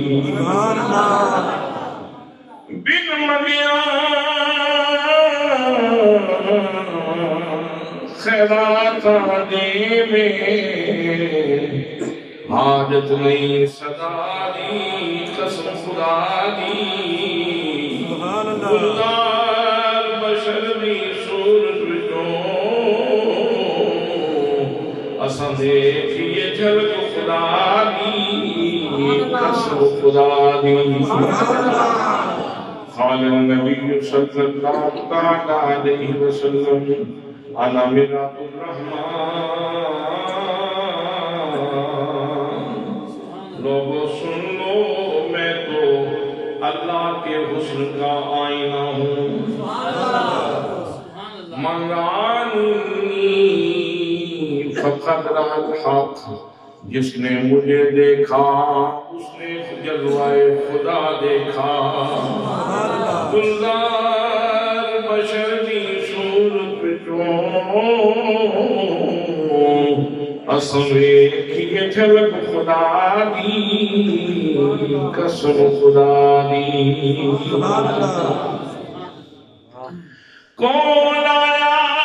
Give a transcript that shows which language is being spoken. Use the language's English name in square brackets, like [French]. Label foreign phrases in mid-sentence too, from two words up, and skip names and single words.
[Punjabi] بن منگیا خیرات [Urdu] آنے میں حاجت نہیں [Punjabi] صدا دی قسم خدا دی گلدار بشر دی صورت وچوں اساں دیکھیے جھلک خدا دی قسم خدا دی [Arabic] قال النبي صلى الله تعالى عليه وسلم انا مرات الرحمن [Urdu] لوگو سن لو میں تو اللہ کے حسن کا آئینہ ہوں [Arabic] من رانی فقط رہا الحق [Urdu] جس نے مجھے دیکھا اس نے جلوائے خدا دیکھا گلدار بشر دی صورت وچوں اساں ویکھیے جھلک خدا دی قسم خدا دی کون آیا